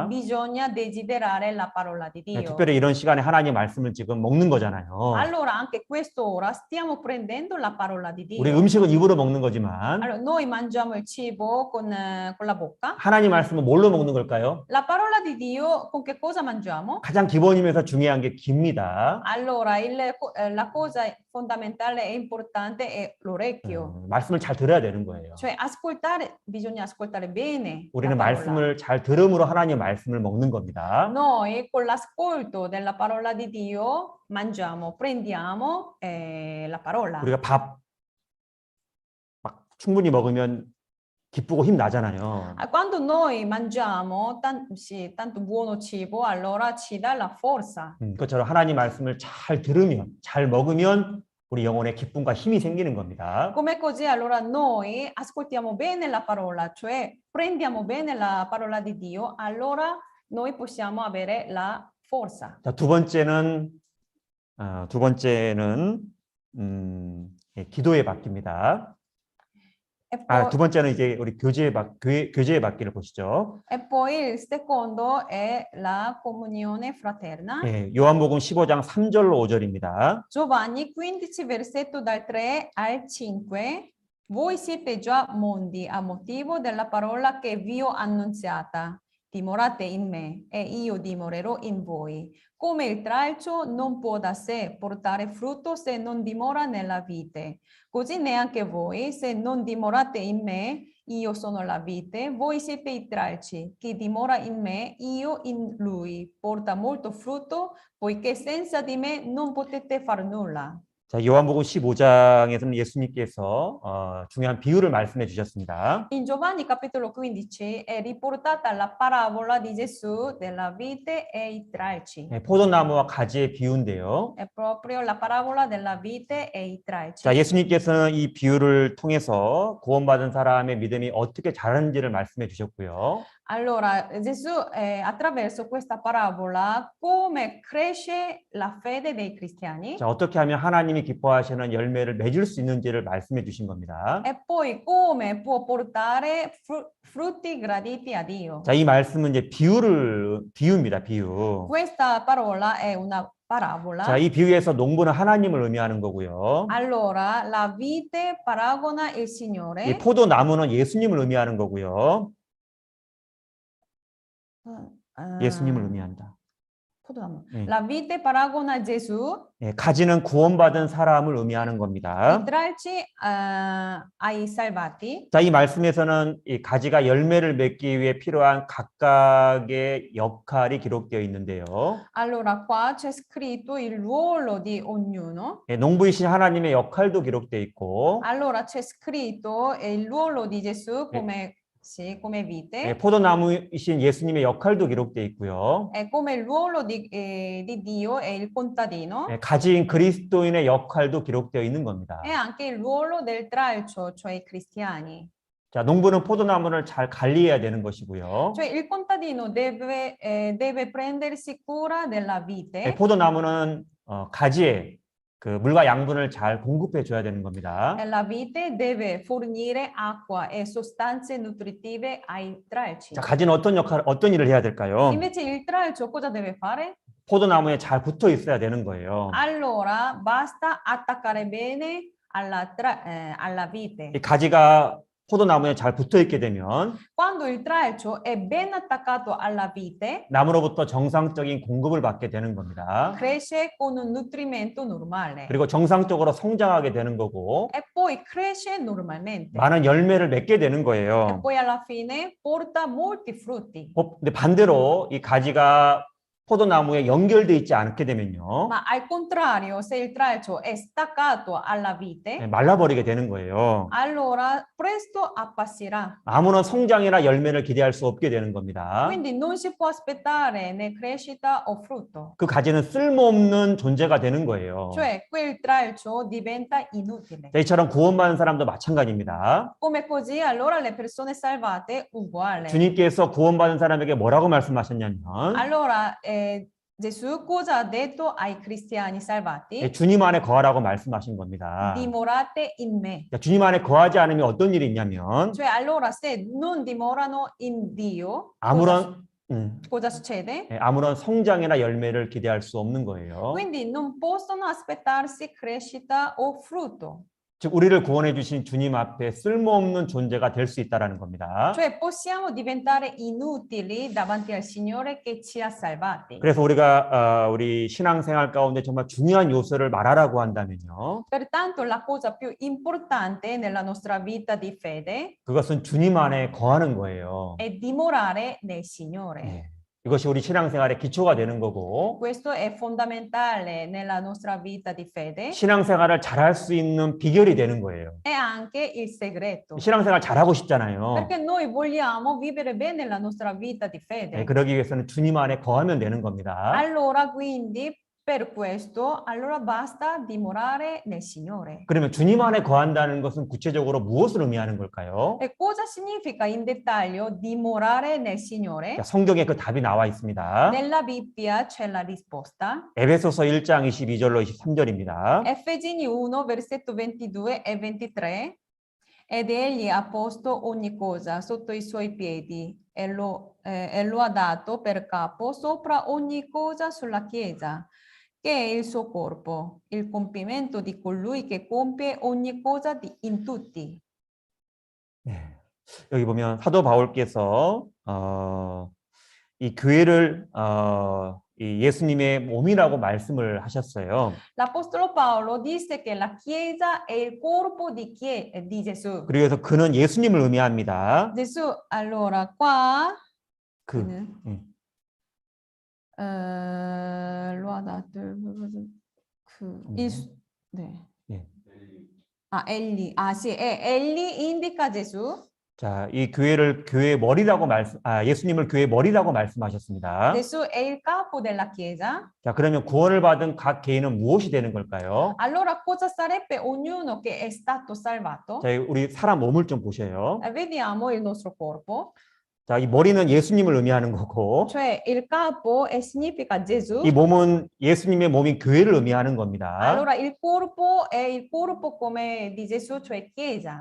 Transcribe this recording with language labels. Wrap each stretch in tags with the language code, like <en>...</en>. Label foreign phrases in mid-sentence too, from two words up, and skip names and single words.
<it>bisogna desiderare la parola di</it> <ko>네,</ko> <it>Dio.</it> <ko>특별히 이런 시간에 하나님 말씀을 지금 먹는 거잖아요.</ko> <it>Allora, anche quest'ora stiamo prendendo la parola di</it> <ko>우리</ko> <it>Dio.</it> <ko>음식은 입으로 먹는 거지만</ko> <it>Allora, noi mangiamo il cibo con la bocca.</it> <ko>하나님 말씀은 뭘로 먹는 걸까요?</ko> <it>La parola di Dio, con che cosa mangiamo?</it> <ko>가장 기본이면서 중요한 게 귀입니다.</ko> <it>Allora, la cosa fondamentale e importante è l'orecchio.</it> <ko>말씀을 잘 들어야 되는 거예요.</ko> <it>Cioè, bisogna ascoltare bene la</it> <ko>우리는</ko> <it>parola.</it> <ko>말씀을 잘 들음으로 하나님 말씀을 먹는 겁니다.</ko> <it>Noi con l'ascolto della parola di Dio prendiamo la parola.</it> <ko>우리가 밥 막 충분히 먹으면 기쁘고 힘 나잖아요.</ko> <it>Quando noi mangiamo tanto buono cibo, allora ci dà la forza.</it> <ko>그것처럼 하나님 말씀을 잘 들으면, 잘 먹으면 우리 영혼에 기쁨과 힘이 생기는 겁니다.</ko> <it>Come così, allora noi ascoltiamo bene la parola, cioè prendiamo bene la parola di Dio, allora noi possiamo avere la forza.</it> <ko>자, 두 번째는 기도의 바뀝니다. 두 번째는 이제 우리 교제의 바퀴를 보시죠.</ko> <it>E poi il secondo è la comunione fraterna.</it> <ko>예, 요한복음 15장 3절로 5절입니다.</ko> <it>Giovanni 15, versetto dal 3 al 5. Voi siete già mondi a motivo della parola che vi ho annunziata. Dimorate in me e io dimorerò in voi. Come il tralcio non può da sé portare frutto se non dimora nella vite. Così neanche voi, se non dimorate in me, io sono la vite, voi siete i tralci. Chi dimora in me, io in lui. Porta molto frutto, poiché senza di me non potete far nulla.</it> <ko>자, 요한복음 15장에서는 예수님께서 중요한 비유를 말씀해 주셨습니다.</ko> <it>In Giovanni capitolo 15 è riportata la parabola di Gesù della vite e i tralci.</it> <ko>네, 포도나무와 가지의 비유인데요.</ko> <it>È proprio la parabola della vite e i tralci.</it> <ko>자, 예수님께서는 이 비유를 통해서 구원받은 사람의 믿음이 어떻게 자라는지를 말씀해 주셨고요.</ko> <it>Allora, Gesù attraverso questa parabola come cresce la fede dei cristiani</it> <ko>자, 어떻게 하면 하나님이 기뻐하시는 열매를 맺을 수 있는지를 말씀해 주신 겁니다.</ko> <it>e poi come può portare frutti graditi a Dio.</it> <ko>자, 이 말씀은 이제 비유입니다. 비유.</ko> <it>Questa parola è una parabola.</it> <ko>자, 이 비유에서 농부는 하나님을 의미하는 거고요.</ko> <it>Allora, la vite paragona il Signore.</it> <ko>이 포도나무는 예수님을 의미하는 거고요. 예수님을 의미한다. 포도나무. 네.</ko> <it>La vite paragona Gesù.</it> <ko>네, 가지는 구원받은 사람을 의미하는 겁니다.</ko> <it>I tralci ai salvati.</it> <ko>자, 이 말씀에서는 이 가지가 열매를 맺기 위해 필요한 각각의 역할이 기록되어 있는데요.</ko> <it>Allora, qua c'è scritto il ruolo di ognuno.</it> <ko>네, 농부이신 하나님의 역할도 기록되어 있고,</ko> <it>Allora, c'è scritto il ruolo di Gesù come sì, come vite,</it> <ko>포도나무이신 예수님의 역할도 기록되어 있고요.</ko> <it>come il ruolo di Dio e il contadino,</it> <ko>가지인 그리스도인의 역할도 기록되어 있는 겁니다.</ko> <it>e anche il ruolo del tralcio, cioè i cristiani.</it> <ko>자, 농부는 포도나무를 잘 관리해야 되는 것이고요.</ko> <it>Cioè il contadino deve prendersi cura della vite</it> <ko>포도나무는 가지에 그 물과 양분을 잘 공급해 줘야 되는 겁니다.</ko> <it>e la vite deve fornire acqua e sostanze nutritive ai tralci.</it> <ko>자, 가지는 어떤 일을 해야 될까요?</ko> <it>Invece il tralcio cosa deve fare?</it> <ko>포도나무에 잘 붙어 있어야 되는 거예요.</ko> <it>Allora basta attaccare bene alla vite.</it> <ko>이 가지가 포도나무에 잘 붙어 있게 되면</ko> <it>Quando il tralcio è ben attaccato alla vite,</it> <ko>나무로부터 정상적인 공급을 받게 되는 겁니다.</ko> <it>cresce con un nutrimento normale</it> <ko>그리고 정상적으로 성장하게 되는 거고</ko> <it>e poi cresce normalmente.</it> <ko>많은 열매를 맺게 되는</ko> <it>E</it> <ko>거예요.</ko> <it>poi alla fine porta molti frutti.</it> <ko>근데 반대로 이 가지가 포도나무에 연결돼 있지 않게 되면요.</ko> <it>Ma al contrario, se il tralcio è staccato alla vite,</it> <ko>말라버리게 되는 거예요.</ko> <it>allora presto appassirà.</it> <ko>아무런 성장이나 열매를 기대할 수 없게 되는 겁니다.</ko> <it>Quindi non si può aspettare né crescita o frutto.</it> <ko>그 가지는 쓸모없는 존재가 되는 거예요.</ko> <it>Cioè quel tralcio diventa inutile.</it> <ko>자, 이처럼 구원받은 사람도 마찬가지입니다.</ko> <it>Come così, allora le persone salvate uguale.</it> <ko>주님께서 구원받은 사람에게 뭐라고 말씀하셨냐면</ko> <it>Allora Gesù cosa ha detto ai cristiani salvati?</it> <ko>주님 안에 거하라고 말씀하신 겁니다.</ko> <it>Dimorate in me.</it> <ko>자, 주님 안에 거하지 않으면 어떤 일이 있냐면</ko> <it>Cioè allora se non dimorano in Dio, cosa succede?</it> <ko>아무런 성장이나 열매를 기대할 수 없는 거예요.</ko> <it>Quindi non possono aspettarsi crescita o frutto.</it> <ko>즉 우리를 구원해 주신 주님 앞에 쓸모없는 존재가 될 수 있다라는 겁니다.</ko> <it>Cioè possiamo diventare inutili davanti al Signore che ci ha salvati.</it> <ko>그래서 우리가 우리 신앙생활 가운데 정말 중요한 요소를 말하라고 한다면요.</ko> <it>Pertanto la cosa più importante nella nostra vita di fede</it> <ko>그것은 주님 안에 거하는 거예요.</ko> <it>è dimorare nel Signore.</it> <ko>네. 이것이 우리 신앙생활의 기초가 되는 거고</ko> <it>Questo è fondamentale nella nostra vita di fede.</it> <ko>신앙생활을 잘할 수 있는 비결이 되는 거예요.</ko> <it>È anche il segreto.</it> <ko>신앙생활 잘하고 싶잖아요.</ko> <it>Perché noi vogliamo vivere bene la nostra vita di fede.</it> <ko>그러기 위해서는 주님 안에 거하면 되는 겁니다.</ko> <it>Allora quindi per questo allora basta dimorare nel Signore.</it> <ko>그러면 주님 안에 거한다는 것은 구체적으로 무엇을 의미하는 걸까요?</ko> <it>E cosa significa in dettaglio dimorare nel Signore?</it> <ko>자, 성경에 그 답이 나와 있습니다.</ko> <it>Nella Bibbia c'è la risposta.</it> <ko>에베소서 1장 22절로 23절입니다.</ko> <it>Efesini 1 versetto 22 e 23. Ed egli ha posto ogni cosa sotto i suoi piedi e lo ha dato per capo sopra ogni cosa sulla Chiesa, che è il suo corpo, il compimento di colui che compie ogni cosa in tutti.</it> <ko>네. 여기 보면 사도 바울께서 이 교회를 이 예수님의 몸이라고 말씀을 하셨어요.</ko> <it>L'Apostolo Paolo disse che la Chiesa è il corpo di Gesù.</it> <ko>그래서 그는 예수님을 의미합니다.</ko> <it>Gesù, allora qua lo ha dato egli indica Gesù.</it> <ko>자, 이 교회를 교회의 머리라고 예수님을 교회의 머리라고 말씀하셨습니다.</ko> <it>Gesù è il capo della Chiesa.</it> <ko>자, 그러면 구원을 받은 각 개인은 무엇이 되는 걸까요?</ko> <it>Allora cosa sarebbe ognuno che è stato salvato?</it> <ko>자, 우리 사람 몸을 좀 보세요.</ko> <it>Vediamo il nostro corpo.</it> <ko>자, 이 머리는 예수님을 의미하는 거고,</ko> <it>Cioè il capo significa Gesù.</it> <ko>이 몸은 예수님의 몸인 교회를 의미하는 겁니다.</ko> <it>Allora il corpo è il corpo come di Gesù, cioè Chiesa.</it>